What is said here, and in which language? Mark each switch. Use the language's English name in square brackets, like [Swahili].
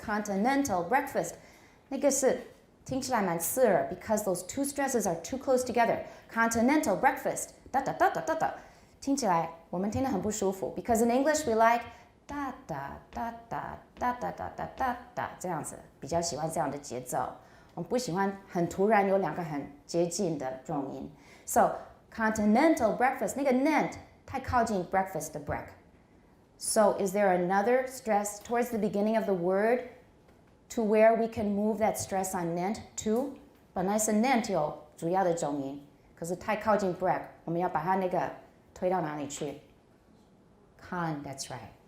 [English] Continental breakfast. [Chinese] 那个是听起来蛮刺耳 [English] because those two stresses are too close together. Continental breakfast. Da da da da da da. [Chinese] 听起来我们听得很不舒服 [English] because in English we like da da da da da da da da da da [Chinese] 这样子，比较喜欢这样的节奏。我们不喜欢很突然有两个很接近的重音。 [English] So continental breakfast 那个 nent [Chinese] 太靠近 [English] breakfast 的 break. So is there another stress towards the beginning of the word to where we can move that stress on nent to? [Chinese] 本来是 nent 有主要的重音，可是太靠近 break， 我们要把它那个推到哪里去 [English] that's right.